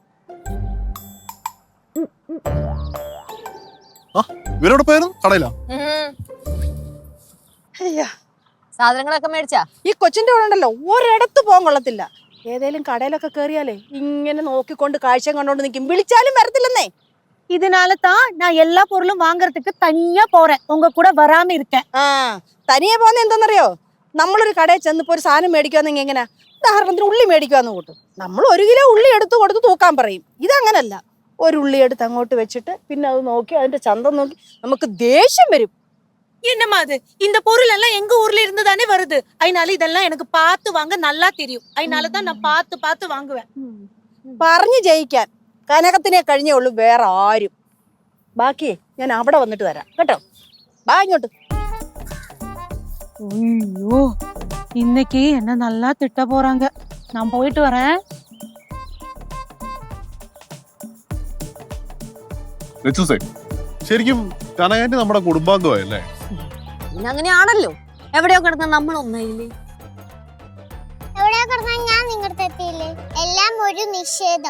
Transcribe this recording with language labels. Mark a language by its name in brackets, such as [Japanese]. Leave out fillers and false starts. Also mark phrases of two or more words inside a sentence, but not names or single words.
[Malayalam] ഇവരോട് പോയാലും കടയിലാ. സാധനങ്ങളൊക്കെ മേടിച്ചാ? ഈ കൊച്ചിന്റെ കൂടെ ഉണ്ടല്ലോ ഒരിടത്ത് പോകാൻ കൊള്ളത്തില്ല. ഏതേലും കടയിലൊക്കെ കേറിയാലേ ഇങ്ങനെ നോക്കിക്കൊണ്ട് കാഴ്ച കണ്ടോണ്ട് നിൽക്കും, വിളിച്ചാലും വരത്തില്ലെന്നേ. [Tamil] இதனாலதான் நான் எல்லா பொருளும் வாங்குறதுக்கு தனியா போறேன், உங்க கூட வராம இருக்கேன். [Malayalam] തനിയെ പോകുന്ന എന്താണെന്നറിയോ? നമ്മളൊരു കടയിൽ ചെന്നിപ്പോ ഒരു സാധനം മേടിക്കുവാന്നെങ്കിൽ എങ്ങനെ, ഉദാഹരണത്തിന് ഉള്ളി മേടിക്കുവാന്ന് കൂട്ടും, നമ്മൾ 1 കിലോ ഉള്ളി എടുത്ത് കൊടുത്ത് തൂക്കാൻ പറയും. ഇതങ്ങനല്ല. ഒരു ഉള്ളി എടുത്ത് അങ്ങോട്ട് വെച്ചിട്ട് പിന്നെ അത് നോക്കി അതിന്റെ ചന്തം നോക്കി നമുക്ക് ദേഷ്യം വരും. [Tamil] என்னமா அது? இந்த பொருள் எல்லாம் எங்க ஊர்ல இருந்து தானே வருது, அதனால இதெல்லாம் எனக்கு பார்த்து வாங்க நல்லா தெரியும், அதனாலதான் நான் பார்த்து பார்த்து வாங்குவேன். [Malayalam] പറഞ്ഞു ജയിക്കാൻ കനകത്തിനെ കഴിഞ്ഞേ ഉള്ളൂ, വേറെ ആരും. ബാക്കി ഞാൻ അവിടെ വന്നിട്ട് തരാം കേട്ടോ. ബാ ഇങ്ങോട്ട്. [Tamil] ஐயோ, இன்னைக்கு என்ன நல்லா திட்ட போறாங்க. நான் போயிட்டு வரேன். [Malayalam] ലച്ചൂസേ, ശരിക്കും കനകാന്റി നമ്മുടെ കുടുംബാംഗമല്ലേ? പിന്നെ അങ്ങനെയാണല്ലോ. എവിടെയോ കിടന്ന നമ്മൾ ഒന്നായില്ലേ? എവിടെയോ കിടന്ന ഞാൻ നിങ്ങളുടെ എത്തിയില്ലേ? എല്ലാം ഒരു നിഷേധം.